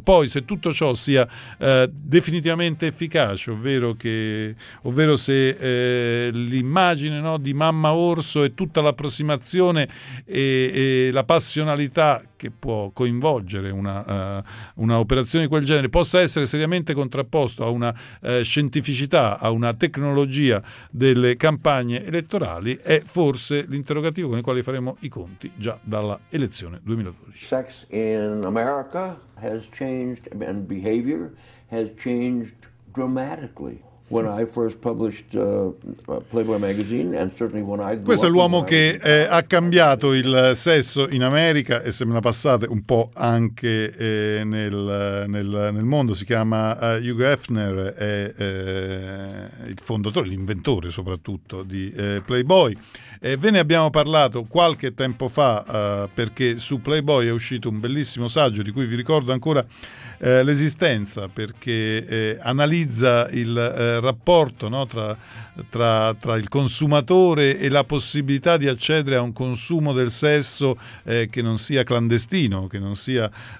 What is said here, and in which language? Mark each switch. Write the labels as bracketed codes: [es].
[it] Poi, se tutto ciò sia definitivamente efficace, ovvero se l'immagine, no, di mamma orso e tutta l'approssimazione e la passionalità che può coinvolgere una operazione di quel genere possa essere seriamente contrapposto a una scientificità, a una tecnologia delle campagne elettorali, è forse l'interrogativo con il quale faremo i conti già dalla elezione 2012. [en] Sex in America has changed and behavior has changed dramatically. When I first published Playboy magazine, and certainly when I grew [it] questo è l'uomo che ha cambiato il sesso in America e se me la passate un po' anche nel mondo. Si chiama Hugh Hefner, è il fondatore, l'inventore soprattutto di Playboy. E ve ne abbiamo parlato qualche tempo fa perché su Playboy è uscito un bellissimo saggio di cui vi ricordo ancora l'esistenza, perché analizza il rapporto, no, tra il consumatore e la possibilità di accedere a un consumo del sesso che non sia clandestino, che non sia